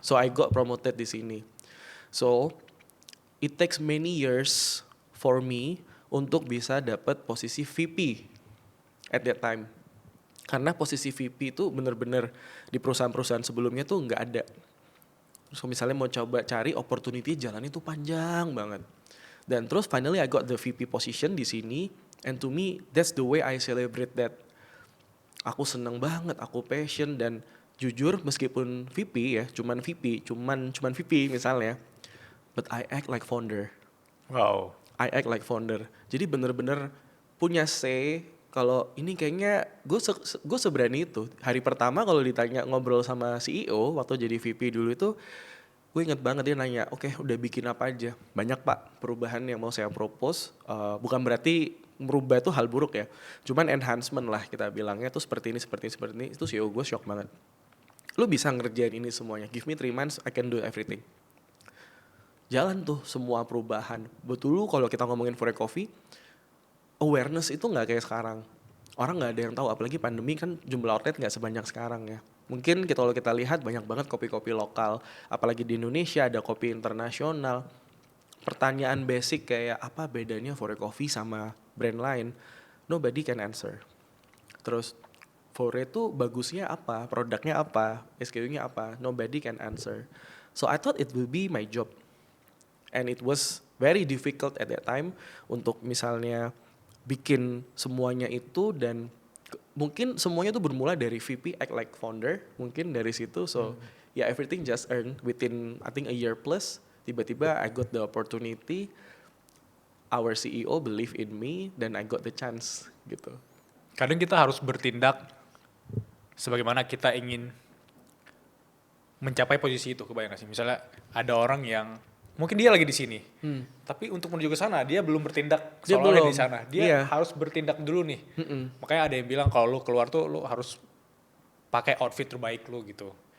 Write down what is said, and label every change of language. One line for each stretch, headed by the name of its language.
English: So I got promoted
Indonesian: di sini.
English: So it takes many years for me
Indonesian: untuk bisa dapat posisi
English: VP at that time.
Indonesian: Karena posisi VP itu bener-bener di perusahaan-perusahaan sebelumnya tuh nggak ada. So misalnya mau coba cari opportunity, jalan itu panjang banget. Dan terus
English: finally I got the VP position
Indonesian: di sini,
English: and to me that's the way I celebrate that.
Indonesian: Aku seneng banget, aku passion, dan jujur meskipun VP ya, cuman VP misalnya,
English: but I act like founder. Wow. I act like founder.
Indonesian: Jadi bener-bener punya say kalau ini kayaknya gue seberani itu. Hari pertama kalau ditanya ngobrol sama CEO waktu jadi VP dulu itu, gue inget banget dia nanya, oke, udah bikin apa aja? Banyak pak perubahan yang mau saya propose. Bukan berarti merubah itu hal buruk ya. Cuman enhancement lah kita bilangnya tuh seperti ini. Itu CEO gue shock banget. Lu bisa ngerjain ini semuanya.
English: Give me 3 months, I can do everything.
Indonesian: Jalan tuh semua perubahan. Betul lu kalau kita ngomongin Forex Coffee, awareness itu gak kayak sekarang. Orang gak ada yang tahu, apalagi pandemi kan jumlah outlet gak sebanyak sekarang ya. Mungkin kalau kita lihat banyak banget kopi-kopi lokal, apalagi di Indonesia ada kopi internasional. Pertanyaan basic kayak apa bedanya Forex Coffee sama brand lain,
English: nobody can answer.
Indonesian: Terus Forex itu bagusnya apa, produknya apa, SKU-nya apa,
English: nobody can answer.
Indonesian: So I thought it will be my job, and it was very difficult at that time untuk misalnya bikin semuanya itu, dan mungkin semuanya tuh bermula dari VP act like founder, mungkin dari situ.
English: So yeah, everything just earned within I think a year plus.
Indonesian: Tiba-tiba
English: I got the opportunity, our CEO believe in me, dan I got the chance gitu.
Indonesian: Kadang kita harus bertindak sebagaimana kita ingin mencapai posisi itu. Kebayang gak sih? Misalnya ada orang yang mungkin dia lagi di sini, tapi untuk menuju ke sana dia belum bertindak seolah-olah di sana. Dia harus bertindak dulu nih. Makanya ada yang bilang kalau lu keluar tuh lu harus pakai outfit terbaik lu gitu.